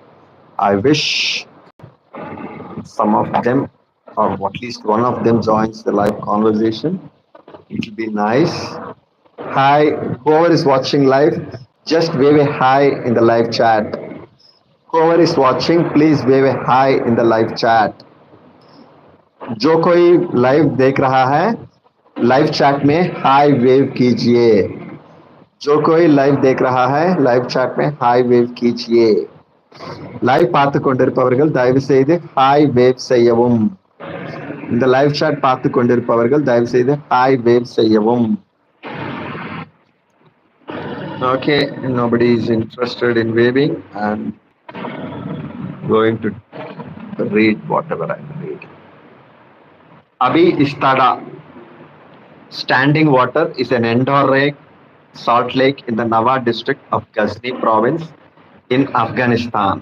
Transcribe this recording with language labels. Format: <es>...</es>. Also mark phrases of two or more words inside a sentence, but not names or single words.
<en>I wish some of them, or at least one of them, joins the live conversation. It will be nice. Hi, whoever is watching live, just wave a hi in the live chat. Whoever is watching, please wave a hi in the live chat.</en> <hi>जो कोई लाइव देख रहा है,</hi> <en>live chat</en> <hi>में</hi> <en>hi wave</en> <hi>कीजिए. जो कोई लाइव देख रहा है,</hi> <en>live chat</en> <hi>में</hi> <en>hi wave</en> <hi>कीजिए.</hi> <ta>லைவ் பார்த்து கொண்டிருப்பவர்கள் தயவு செய்து</ta> <en>hi wave</en> <ta>செய்யவும். இந்த</ta> <en>live chat</en> <ta>பார்த்து கொண்டிருப்பவர்கள் தயவு செய்து</ta> <en>hi wave</en> <ta>செய்யவும்.</ta> <en>Okay, nobody is interested in waving. I'm going to read whatever I read. Abhi Istada, standing water, is an endorheic salt lake in the Nawa district of Ghazni province in Afghanistan.</en>